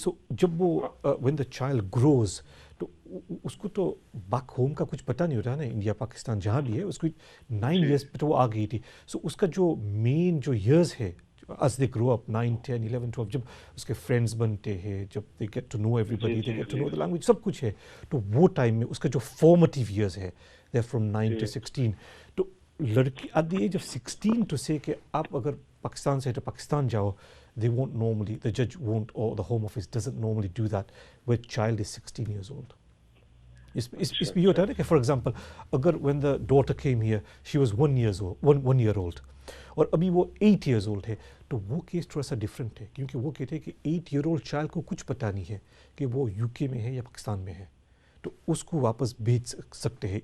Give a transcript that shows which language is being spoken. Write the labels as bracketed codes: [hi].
[hi] सो जब वो [en] when the child grows, [hi] तो उसको तो बैक होम का कुछ पता नहीं होता है ना, इंडिया पाकिस्तान जहाँ भी है, उसको 9 years पे तो वो आ गई थी। सो उसका जो मेन जो years है, [en] as they grow up [hi] 9, 10, 11, 12, जब उसके फ्रेंड्स बनते हैं, जब [en] they get to know everybody, they get to know the language, [hi] सब कुछ है, तो वो टाइम में उसका जो formative years है, [en] they're from 9 to 16। [hi] तो लड़की [en] at the age of 16 to say [hi] कि आप अगर पाकिस्तान से तो पाकिस्तान जाओ, [en] they won't normally, the judge won't, or the home office doesn't normally do that where child is 16 years old. [hi] इसमें ये होता है ना कि फॉर एग्जांपल अगर [en] when the daughter came here she was 1 year old [hi] और अभी वो 8 years old है, तो वो केस थोड़ा सा डिफरेंट है, क्योंकि वो कहते हैं कि 8 year old चाइल्ड को कुछ पता नहीं है कि वो यूके में है या पाकिस्तान में है, तो उसको वापस भेज सकते हैं।